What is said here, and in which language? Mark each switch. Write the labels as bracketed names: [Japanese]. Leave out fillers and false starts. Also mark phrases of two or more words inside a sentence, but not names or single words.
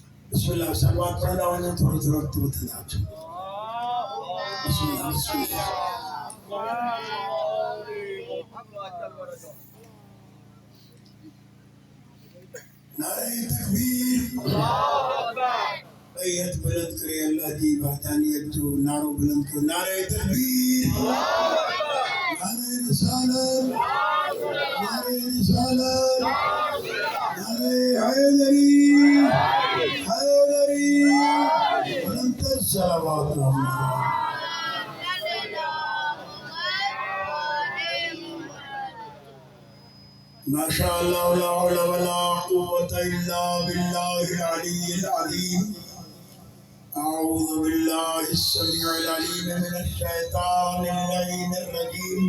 [Sindhi] बिस्मिल्लाह सलवात पढ़ना वञो थोरो थोरो वक़्तु वधंदा अचो। [Arabic] بسم الله بسم الله. [Urdu] نعرہ تکبیر. [Sindhi] भाई हथ बुलंद करे अल्लाह जी वहदानियत जो नारो बुलंद करो। [Urdu] نعرہ تکبیر۔ نعرہ رسالت. نعرہ رسالت۔ نعرہ حیدری. حیدری۔ بلند صلوات. [Arabic] ماشاء الله لا حول ولا قوة إلا بالله العلي العظيم. أعوذ بالله السميع العليم من الشيطان اللعين الرجيم.